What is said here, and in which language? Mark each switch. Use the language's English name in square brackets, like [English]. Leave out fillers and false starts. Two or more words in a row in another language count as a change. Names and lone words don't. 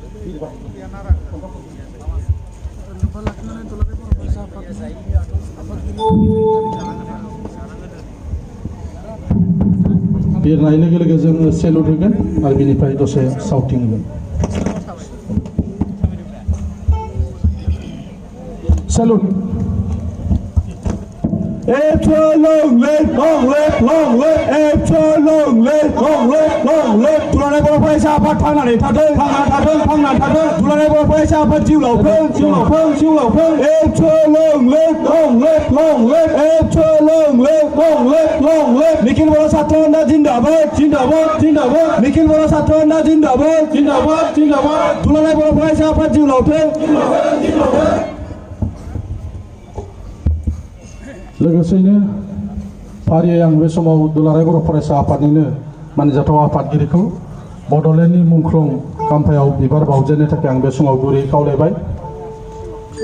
[Bodo] बिरनाय लोगो लोगो जोङो सेलुट होगोन आरो बिनिफ्राय दसे साउटिं होगोन। सेलुट। [English] After long live, long live, long live. After long live, long live, long live. [Bodo] दुलाराय बर' फरायसा आफाद थांनानै थाथों, थांना थाथों, थांना थाथों। दुलाराय बर' फरायसा आफाद जिउलावथों, जिउलावथों, जिउलावथों। [English] After long live, long live, long live. After long live, long live, long live. [Bodo] निखिल बर' ছাত্র अन्ना जिन्दाबाद, जिन्दाबाद, जिन्दाबाद। निखिल बर' ছাত্র अन्ना जिन्दाबाद, जिन्दाबाद, जिन्दाबाद। दुलाराय बर' फरायसा आफाद जिउलावथों, जिउलावथों, जिउलावथों। लोगोसेनो फारियै आं बे समाव दुलाराय बर' फरायसा आफादनिनो मानिजाथाव आफादगिरिखौ बड'लेण्डनि मुंख्लं खाम्फायाव बिबार बावजेननो थाखाय आं बे समाव गुरै खावलायबाय।